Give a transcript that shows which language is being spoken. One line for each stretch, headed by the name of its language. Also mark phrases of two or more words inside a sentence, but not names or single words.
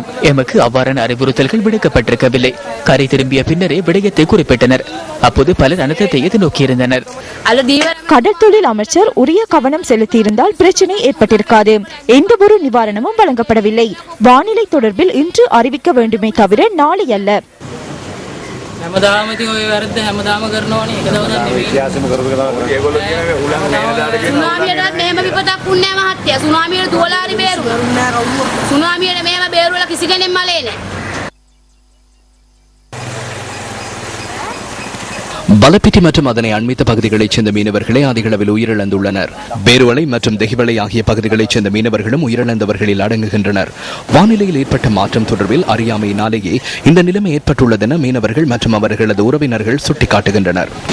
Tamil: எமக்கு அவ்வாறான அறிவுறுத்தல்கள் விடுக்கப்பட்டிருக்கவில்லை. கரை திரும்பிய பின்னரே விடயத்தை குறிப்பிட்டனர். அப்போது பலர் அனர்த்தத்தை எதிர்நோக்கியிருந்தனர். கடற்தொழில் அமைச்சர் உரிய கவனம் செலுத்தியிருந்தால் பிரச்சனை ஏற்பட்டிருக்காது. எந்த ஒரு நிவாரணமும் வழங்கப்படவில்லை. வானிலை தொடர்பில் இன்று அறிவிக்க வேண்டுமே தவிர நாளை அல்ல.
Sinhala: හැමදාම ඉතින් ඔය වැරද්ද හැමදාම කරනවනේ. ඒක දවසක් නෙවෙයි. ඉතිහාසෙම කරපු කතාවක් කරා. ඒගොල්ලෝ කියන්නේ උලන් නේන දාඩ කියන. සුනාමියටත් මෙහෙම විපතක් වුණේ නැහැ මහත්තයා. සුනාමියට දුවලා හරි බේරුවා. සුනාමියට මෙහෙම බේරුවලා කිසි කෙනෙක් මලේ නැහැ.
Tamil: பலப்பிட்டி மற்றும் அதனை அண்மித்த பகுதிகளைச் சேர்ந்த மீனவர்களே அதிக அளவில் உயிரிழந்துள்ளனர். பேருவளை மற்றும் தெஹிவளை ஆகிய பகுதிகளைச் சேர்ந்த மீனவர்களும் உயிரிழந்தவர்களில் அடங்குகின்றனர். வானிலையில் ஏற்பட்ட மாற்றம் தொடர்பில் அறியாமையினாலேயே இந்த நிலைமை ஏற்பட்டுள்ளதென மீனவர்கள் மற்றும் அவர்களது உறவினர்கள் சுட்டிக்காட்டுகின்றனர்.